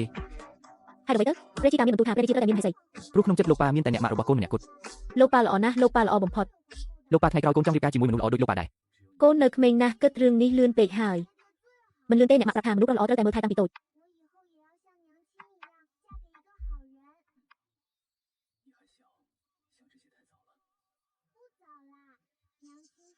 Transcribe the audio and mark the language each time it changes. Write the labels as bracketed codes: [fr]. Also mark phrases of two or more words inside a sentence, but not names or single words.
[km] ហេតុអ្វីទៅព្រះជីតាមានបន្ទូលថាព្រះរាជាត្រូវតែមានមហេសី ព្រោះក្នុងចិត្តលោកប៉ាមានតែអ្នកម៉ាក់របស់កូនម្នាក់គត់ លោកប៉ាល្អណាស់លោកប៉ាល្អបំផុត លោកប៉ាថ្ងៃក្រោយកូនចង់រៀបការជាមួយមនុស្សល្អដូចលោកប៉ាដែរ កូននៅក្មេងណាស់គិតរឿងនេះលឿនពេកហើយមិនលឿនទេអ្នកម៉ាក់ប្រាប់ថាមនុស្សល្អត្រូវតែមើលថែតាំងពីតូច [zh] 我以后也要像娘亲一样，嫁给一个好人。你还小，想这些太早了。不早啦，娘亲